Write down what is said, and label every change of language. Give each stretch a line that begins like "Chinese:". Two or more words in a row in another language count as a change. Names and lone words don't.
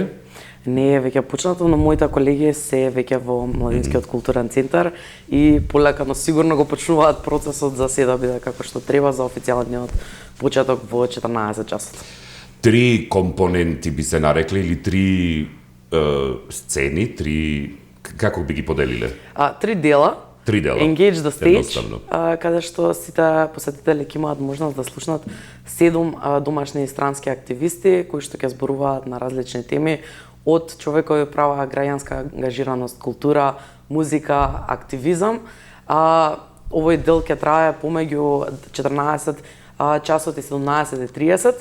Macedonian: Не е веќе почнато, но моите колеги се веќе во Младинскиот културен центар и полека, но сигурно го почнуваат процесот за се да биде како што треба за официјалниот почеток во 14 часот. Три компоненти би се нарекли или три сцени, како би ги поделиле? Три дела. Engage the Stage, каде што сите посетители ќе имаат можност да слушнат 7 домашни и странски активисти кои што ќе зборуваат на различни теми од човекови права, граѓанска ангажираност, култура, музика, активизам. Овој дел ќе трае помеѓу 14 часот и 17:30.